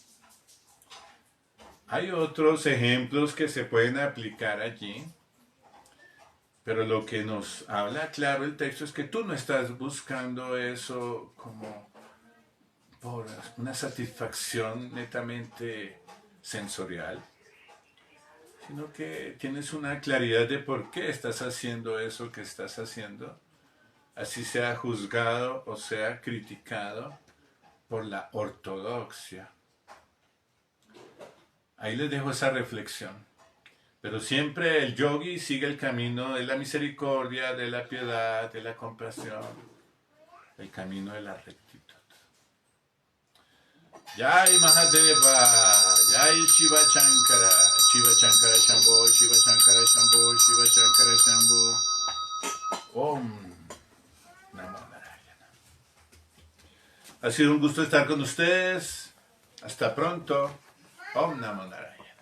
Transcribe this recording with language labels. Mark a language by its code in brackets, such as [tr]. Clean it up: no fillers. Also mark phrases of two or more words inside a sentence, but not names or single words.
[es] Hay otros ejemplos que se pueden aplicar allí, pero lo que nos habla claro el texto es que tú no estás buscando eso como por una satisfacción netamente sensorial, sino que tienes una claridad de por qué estás haciendo eso que estás haciendo, así sea juzgado o sea criticado por la ortodoxia. Ahí les dejo esa reflexión. Pero siempre el yogi sigue el camino de la misericordia, de la piedad, de la compasión, el camino de la rectitud. [sa] Jai Mahadeva, Jai Shiva Shankara, Shiva Shankara Shambho, Shiva Shankara Shambho, Shiva Shankara Shambho. Om Namo Narayana. [es] Ha sido un gusto estar con ustedes. Hasta pronto. [sa] Om Namo Narayana.